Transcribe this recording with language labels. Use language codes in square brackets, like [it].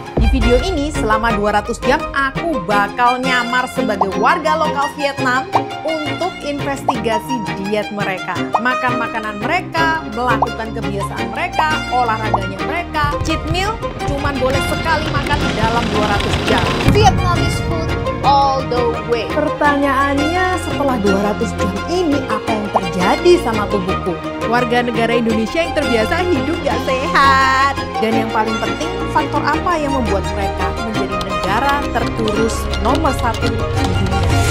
[id] Di video ini selama 200 jam aku bakal nyamar sebagai warga lokal Vietnam untuk investigasi diet mereka, makan makanan mereka, melakukan kebiasaan mereka, olahraganya mereka. Cheat meal cuman boleh sekali makan dalam 200 jam. [en] Vietnamese food all the way. [id] Pertanyaannya, setelah 200 jam ini apa yang terjadi sama tubuhku? Warga negara Indonesia yang terbiasa hidup gak sehat. Dan yang paling penting, faktor apa yang membuat mereka menjadi negara terkurus nomor 1 di dunia?